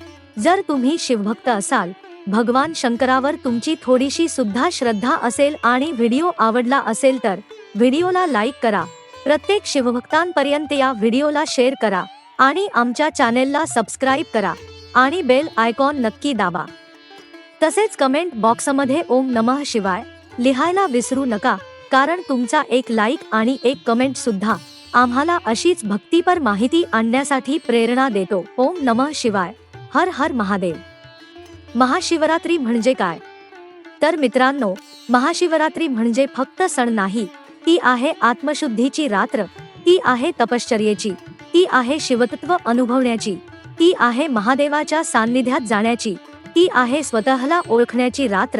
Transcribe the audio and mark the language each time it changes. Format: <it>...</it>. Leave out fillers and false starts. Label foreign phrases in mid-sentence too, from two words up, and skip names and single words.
<mr>जर तुम्ही शिवभक्त असाल, भगवान शंकरावर तुमची थोडीशी सुद्धा श्रद्धा असेल आणि व्हिडिओ आवडला असेल तर व्हिडिओला लाईक करा. प्रत्येक शिवभक्तांपर्यंत या व्हिडिओला शेअर करा आणि आमच्या चॅनेलला सबस्क्राईब करा आणि</mr> <en>bell icon</en> <mr>नक्की दाबा. तसेच कमेंट बॉक्समध्ये</mr> <sa>ओम नमः शिवाय</sa> <mr>लिहायला विसरू नका, कारण तुमचा एक लाईक आणि एक कमेंट सुद्धा आम्हाला अशीच भक्तीपर माहिती आणण्यासाठी प्रेरणा देतो.</mr> <sa>ओम नमः शिवाय. हर हर महादेव.</sa> <mr>महाशिवरात्री म्हणजे काय, तर मित्रांनो, महाशिवरात्री म्हणजे फक्त सण नाही, ती आहे आत्मशुद्धीची रात्र, ती आहे तपश्चर्येची, ती आहे शिवतत्व अनुभवण्याची, ती आहे महादेवाच्या सान्निध्यात जाण्याची, ती आहे स्वतःला ओळखण्याची रात्र.</mr>